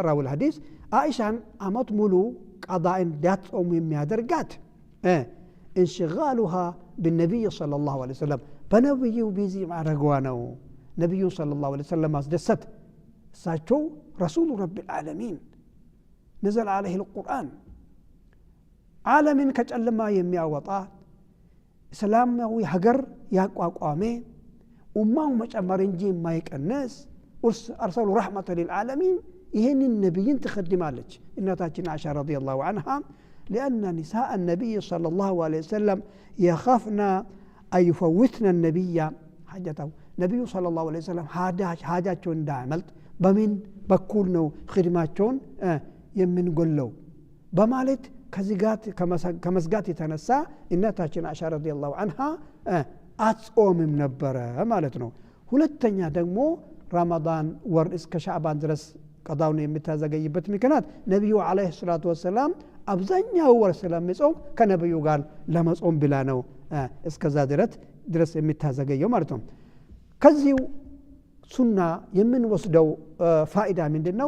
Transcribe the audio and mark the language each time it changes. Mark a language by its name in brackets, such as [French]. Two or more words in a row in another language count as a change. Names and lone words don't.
[Arabic] راوي الحديث [Amharic] አይሻን አመት ሙሉ ቀዳ እንዳትጾም የሚያደርጋት [Arabic] انشغالها بالنبي صلى الله عليه وسلم [Amharic] በነብዩ ቢዚ ማድረጓ ነው። ነብዩ [Arabic] صلى الله عليه وسلم [Amharic] ማስደሰት እሳቸው [Arabic] رسول رب العالمين نزل عليه القرآن [Amharic] ዓለምን ከጨለማ የሚያወጣ እስላማዊ ሀገር ያቋቋመ ኡማው መጨመር እንጂ የማይቀንስ [Arabic] أرسل رحمة للعالمين [Amharic] ይህን ነብይን ትخدማለች እናታችን አይሻ [Arabic] رضي الله عنها [Amharic] لأن [Arabic] نساء النبي صلى الله عليه وسلم يخافن أن يفوتن النبي حاجته نبي صلى الله عليه وسلم [Amharic] حاجاتهم እንዳያመልጥ በምን በኩል ነው خدماتهم የምንጎለው በማለት ከመስጋት የተነሳ እናታችን አይሻ [Arabic] رضي الله عنها [Amharic] አትጾምም ነበረ ማለት ነው። ሁለተኛ ደግሞ ረመዳን ወር እስከ ሻዕባን ድረስ ቀዳውን የምታዘገይበት ምክንያት ነብዩ [Arabic] عليه الصلاة والسلام [Amharic] አብዛኛው ወር ስለሚጾም ከነብዩ ጋር ለመጾም ብላ ነው እስከዛ ድረስ የምታዘገየው ማለት ነው። ከዚሁ ሱና የምንወስደው ፋይዳ ምንድነው?